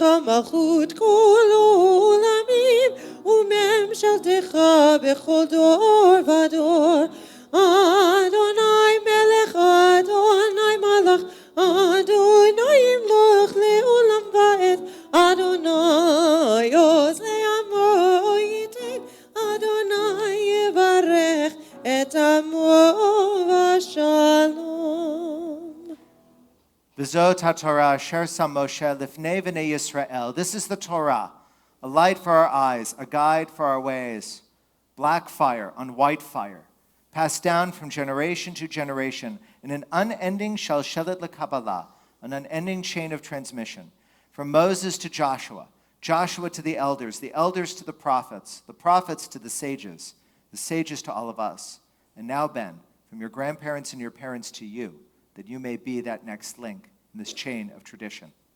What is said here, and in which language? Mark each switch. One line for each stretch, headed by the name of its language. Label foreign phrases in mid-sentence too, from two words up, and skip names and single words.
Hebrew: מלכות כל עולמים וממשלתך בכל דור ודור אדוני מלך אדוני מלך אדוני ימלוך לעולם ועד אדוני עוז לעמו ייתן אדוני יברך את עמו בשלום. וזאת התורה אשר שם משה לפני בני ישראל.
English: This is the Torah, a light for our eyes, a guide for our ways. Black fire on white fire, passed down from generation to generation in an unending
Hebrew: שלשלת הקבלה,
English: an unending chain of transmission. From Moses to Joshua, Joshua to the elders to the prophets to the sages to all of us. And now, Ben, from your grandparents and your parents to you, that you may be that next link in this chain of tradition.